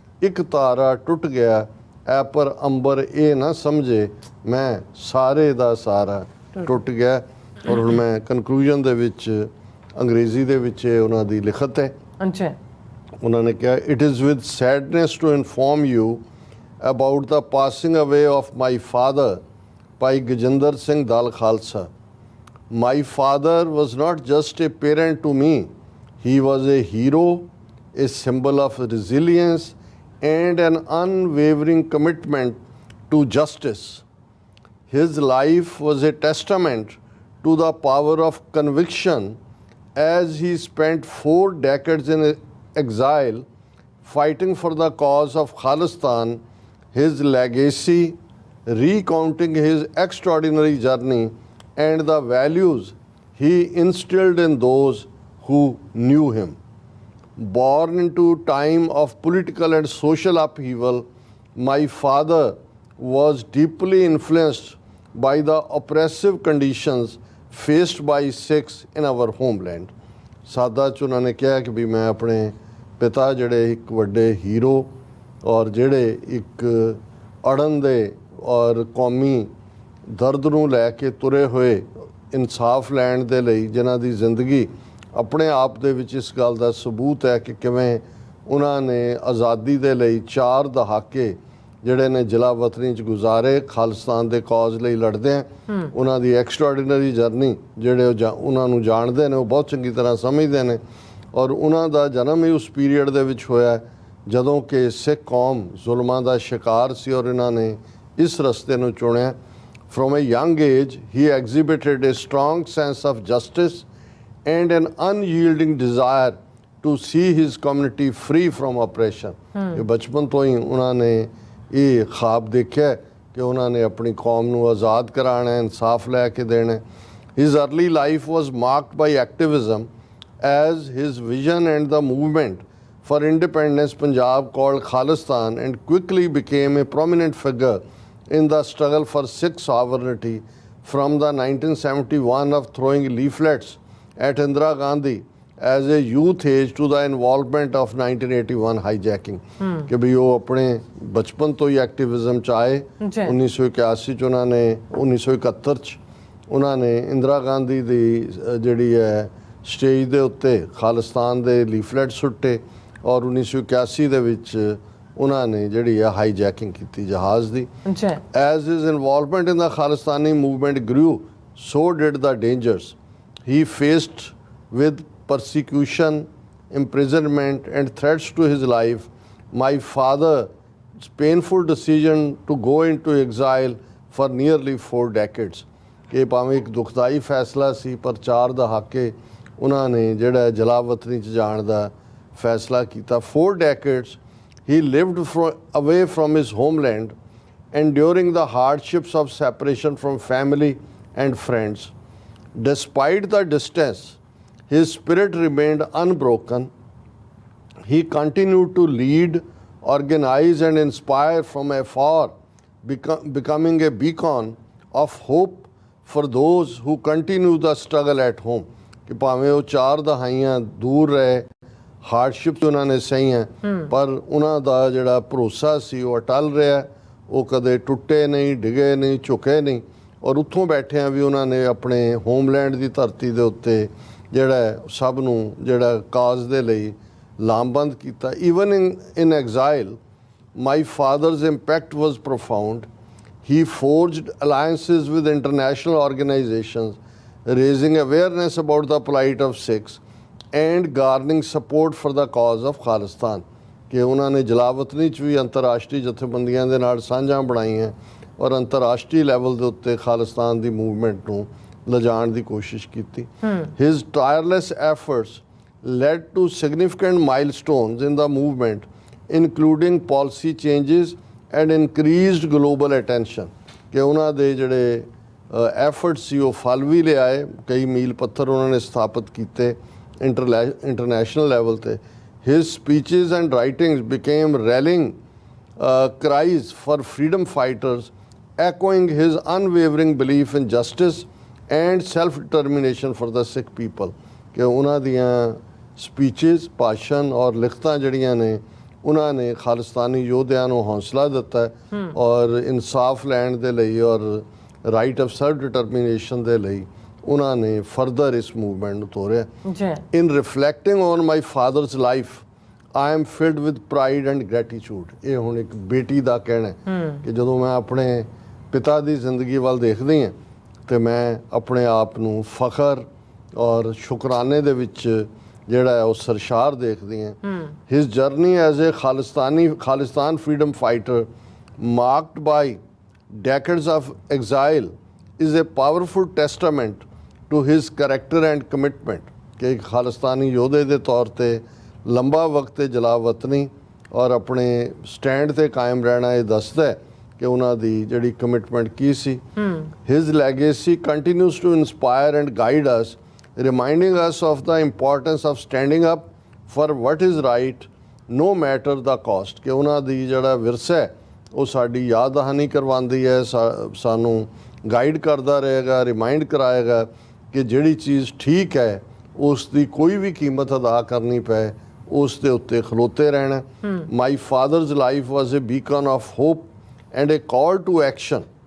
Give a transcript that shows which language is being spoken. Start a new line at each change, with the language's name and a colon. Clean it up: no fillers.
Punjabi: ਇੱਕ ਤਾਰਾ ਟੁੱਟ ਗਿਆ ਐ ਪਰ ਅੰਬਰ ਇਹ ਨਾ ਸਮਝੇ ਮੈਂ ਸਾਰੇ ਦਾ ਸਾਰਾ ਟੁੱਟ ਗਿਆ। ਔਰ ਹੁਣ ਮੈਂ ਕਨਕਲੂਜਨ ਦੇ ਵਿੱਚ ਅੰਗਰੇਜ਼ੀ ਦੇ ਵਿੱਚ ਉਹਨਾਂ ਦੀ ਲਿਖਤ ਹੈ। ਅੱਛਾ। ਉਹਨਾਂ ਨੇ ਕਿਹਾ,
English: It is with sadness to inform you about the passing away of my father Bhai Gajinder Singh Dal Khalsa. My father was not just a parent to me, he was a hero, a symbol of resilience and an unwavering commitment to justice. His life was a testament to the power of conviction as he spent 4 decades in exile fighting for the cause of Khalistan. His legacy, recounting his extraordinary journey and the values he instilled in those who knew him. Born into time of political and social upheaval, my father was deeply influenced by the oppressive conditions faced by Sikhs in our homeland.
Punjabi: ਸਾਦਾ ਚ ਉਹਨਾਂ ਨੇ ਕਿਹਾ ਕਿ ਵੀ ਮੈਂ ਆਪਣੇ ਪਿਤਾ ਜਿਹੜੇ ਇੱਕ ਵੱਡੇ ਹੀਰੋ ਔਰ ਜਿਹੜੇ ਇੱਕ ਅੜਨ ਦੇ ਔਰ ਕੌਮੀ ਦਰਦ ਨੂੰ ਲੈ ਕੇ ਤੁਰੇ ਹੋਏ ਇਨਸਾਫ ਲੈਣ ਦੇ ਲਈ, ਜਿਨ੍ਹਾਂ ਦੀ ਜ਼ਿੰਦਗੀ ਆਪਣੇ ਆਪ ਦੇ ਵਿੱਚ ਇਸ ਗੱਲ ਦਾ ਸਬੂਤ ਹੈ ਕਿ ਕਿਵੇਂ ਉਹਨਾਂ ਨੇ ਆਜ਼ਾਦੀ ਦੇ ਲਈ 4 ਦਹਾਕੇ ਜਿਹੜੇ ਨੇ ਜ਼ਿਲ੍ਹਾ ਵਤਨੀ 'ਚ ਗੁਜ਼ਾਰੇ ਖਾਲਿਸਤਾਨ ਦੇ ਕੌਜ਼ ਲਈ ਲੜਦੇ ਆ। ਉਹਨਾਂ ਦੀ ਐਕਸਟਰਾਆਰਡੀਨਰੀ ਜਰਨੀ ਜਿਹੜੇ ਉਹਨਾਂ ਨੂੰ ਜਾਣਦੇ ਨੇ, ਉਹ ਬਹੁਤ ਚੰਗੀ ਤਰ੍ਹਾਂ ਸਮਝਦੇ ਨੇ। ਔਰ ਉਹਨਾਂ ਦਾ ਜਨਮ ਹੀ ਉਸ ਪੀਰੀਅਡ ਦੇ ਵਿੱਚ ਹੋਇਆ ਜਦੋਂ ਕਿ ਸਿੱਖ ਕੌਮ ਜ਼ੁਲਮਾਂ ਦਾ ਸ਼ਿਕਾਰ ਸੀ ਔਰ ਇਹਨਾਂ ਨੇ ਇਸ ਰਸਤੇ ਨੂੰ ਚੁਣਿਆ।
English: From a young age, he exhibited a strong sense of justice and an unyielding desire to see his community free from oppression.
Punjabi: ਇਹ ਬਚਪਨ ਤੋਂ ਹੀ ਉਹਨਾਂ ਨੇ ਇਹ ਖਾਬ ਦੇਖਿਆ ਕਿ ਉਹਨਾਂ ਨੇ ਆਪਣੀ ਕੌਮ ਨੂੰ ਆਜ਼ਾਦ ਕਰਾਉਣਾ ਹੈ, ਇਨਸਾਫ ਲੈ ਕੇ ਦੇਣਾ ਹੈ।
English: His early life was marked by activism as his vision and the movement for independence Punjab called Khalistan and quickly became a prominent figure in the struggle for Sikh sovereignty, from the 1971 of throwing leaflets at Indira Gandhi as a youth age to the involvement of 1981 hijacking.
Punjabi: ਕਿ ਵੀ ਉਹ ਆਪਣੇ ਬਚਪਨ ਤੋਂ ਹੀ activism ਚ ਆਏ। 1981 ਚ ਉਹਨਾਂ ਨੇ 1971 ਚ ਉਹਨਾਂ ਨੇ ਇੰਦਰਾ ਗਾਂਧੀ ਦੀ ਜਿਹੜੀ ਹੈ ਸਟੇਜ ਦੇ ਉੱਤੇ ਖਾਲਿਸਤਾਨ ਦੇ ਲੀਫਲੈਟ ਸੁੱਟੇ ਔਰ 1981 ਦੇ ਵਿੱਚ ਉਹਨਾਂ ਨੇ ਜਿਹੜੀ ਹੈ ਹਾਈਜੈਕਿੰਗ ਕੀਤੀ ਜਹਾਜ਼ ਦੀ।
English: As his involvement in the Khalistani movement grew, so did the dangers he faced with persecution, imprisonment and threats to his life. My father's painful decision to go into exile for nearly 4 decades.
Punjabi: ਇਹ ਭਾਵੇਂ ਇੱਕ ਦੁਖਦਾਈ ਫੈਸਲਾ ਸੀ ਪਰ 4 ਦਹਾਕੇ ਉਹਨਾਂ ਨੇ ਜਿਹੜਾ ਜਲਾਵਤਨੀ 'ਚ ਜਾਣ ਦਾ ਫੈਸਲਾ ਕੀਤਾ।
English: 4 decades he lived away from his homeland, enduring the hardships of separation from family and friends. Despite the distance, his spirit remained unbroken. He continued to lead, organize and inspire from afar, becoming a beacon of hope for those who continue the struggle at home.
Punjabi: ਕਿ ਭਾਵੇਂ ਉਹ 4 ਦਹਾਈਆਂ ਦੂਰ ਰਹੇ, hardship ਉਹਨਾਂ ਨੇ ਸਹੀਆਂ, ਪਰ ਉਹਨਾਂ ਦਾ ਜਿਹੜਾ ਭਰੋਸਾ ਸੀ ਉਹ ਅਟਲ ਰਿਹਾ। ਉਹ ਕਦੇ ਟੁੱਟੇ ਨਹੀਂ, ਡਿੱਗੇ ਨਹੀਂ, ਝੁਕੇ ਨਹੀਂ ਔਰ ਉੱਥੋਂ ਬੈਠਿਆਂ ਵੀ ਉਹਨਾਂ ਨੇ ਆਪਣੇ ਹੋਮਲੈਂਡ ਦੀ ਧਰਤੀ ਦੇ ਉੱਤੇ ਜਿਹੜਾ ਸਭ ਨੂੰ ਜਿਹੜਾ ਕਾਜ਼ ਦੇ ਲਈ ਲਾਮਬੰਦ ਕੀਤਾ।
English: Even in exile my father's impact was profound. He forged alliances with international organizations, raising awareness about the plight of Sikhs and garnering support for the cause of Khalistan.
Punjabi: ਕਿ ਉਹਨਾਂ ਨੇ ਜਲਾਵਤਨੀ 'ਚ ਵੀ ਅੰਤਰਰਾਸ਼ਟਰੀ ਜਥੇਬੰਦੀਆਂ ਦੇ ਨਾਲ ਸਾਂਝਾਂ ਬਣਾਈਆਂ ਔਰ ਅੰਤਰਰਾਸ਼ਟਰੀ ਲੈਵਲ ਦੇ ਉੱਤੇ ਖਾਲਿਸਤਾਨ ਦੀ ਮੂਵਮੈਂਟ ਨੂੰ ਲਿਜਾਣ ਦੀ ਕੋਸ਼ਿਸ਼ ਕੀਤੀ।
English: His tireless efforts led to significant milestones in the movement, including policy changes and increased global attention.
Punjabi: ਕਿ ਉਹਨਾਂ ਦੇ ਜਿਹੜੇ ਐਫਰਟ ਸੀ ਉਹ ਫਲ ਵੀ ਲਿਆਏ। ਕਈ ਮੀਲ ਪੱਥਰ ਉਹਨਾਂ ਨੇ ਸਥਾਪਿਤ ਕੀਤੇ ਇੰਟਰਨੈਸ਼ਨਲ ਲੈਵਲ ਤੇ।
English: His speeches and writings became rallying cries for freedom fighters, echoing his unwavering belief in justice and self-determination for the Sikh people.
Punjabi: ਕਿ ਉਹਨਾਂ ਦੀਆਂ ਸਪੀਚਸ, ਭਾਸ਼ਣ ਔਰ ਲਿਖਤਾਂ ਜਿਹੜੀਆਂ ਨੇ ਉਹਨਾਂ ਨੇ ਖਾਲਿਸਤਾਨੀ ਯੋਧਿਆਂ ਨੂੰ ਹੌਸਲਾ ਦਿੱਤਾ ਹੈ ਔਰ ਇਨਸਾਫ ਲੈਣ ਦੇ ਲਈ ਔਰ
English: right of self determination
Punjabi: ਦੇ ਲਈ ਉਹਨਾਂ ਨੇ ਫਰਦਰ ਇਸ ਮੂਵਮੈਂਟ ਨੂੰ ਤੋਰਿਆ। ਜੀ
English: In reflecting on my father's life I am filled with pride and gratitude.
Punjabi: ਇਹ ਹੁਣ ਇੱਕ ਬੇਟੀ ਦਾ ਕਹਿਣਾ ਕਿ ਜਦੋਂ ਮੈਂ ਆਪਣੇ ਪਿਤਾ ਦੀ ਜ਼ਿੰਦਗੀ ਵੱਲ ਦੇਖਦੀ ਹਾਂ ਤੇ ਮੈਂ ਆਪਣੇ ਆਪ ਨੂੰ ਫਖਰ ਔਰ ਸ਼ੁਕਰਾਨੇ ਦੇ ਵਿੱਚ ਜਿਹੜਾ ਹੈ ਉਹ ਸਰਸ਼ਾਰ ਦੇਖਦੀ ਹਾਂ।
English: His journey as a Khalistan freedom fighter marked by decades of exile is a powerful testament to his character and commitment।
Punjabi: ਕਿ ਇੱਕ ਖਾਲਿਸਤਾਨੀ ਯੋਧੇ ਦੇ ਤੌਰ ਤੇ ਲੰਬਾ ਵਕਤ ਜਲਾਵਤਨੀ ਔਰ ਆਪਣੇ ਸਟੈਂਡ ਤੇ ਕਾਇਮ ਰਹਿਣਾ ਇਹ ਦੱਸਦਾ ਹੈ ਕਿ ਉਹਨਾਂ ਦੀ ਜਿਹੜੀ commitment Ki ਸੀ।
English: His legacy continues to inspire and guide us, reminding us of the importance of standing up for what is right no matter the cost।
Punjabi: ਕਿ ਉਹਨਾਂ ਦੀ ਜਿਹੜਾ ਵਿਰਸਾ ਹੈ ਉਹ ਸਾਡੀ ਯਾਦ ਦਹਾਨੀ ਕਰਵਾਉਂਦੀ ਹੈ, ਸਾਨੂੰ ਗਾਈਡ ਕਰਦਾ ਰਹੇਗਾ, ਰਿਮਾਈਂਡ ਕਰਾਏਗਾ ਕਿ ਜਿਹੜੀ ਚੀਜ਼ ਠੀਕ ਹੈ ਉਸ ਦੀ ਕੋਈ ਵੀ ਕੀਮਤ ਅਦਾ ਕਰਨੀ ਪਏ ਉਸ ਦੇ ਉੱਤੇ ਖਲੋਤੇ ਰਹਿਣਾ।
English: My father's life was a beacon of hope and a call to action.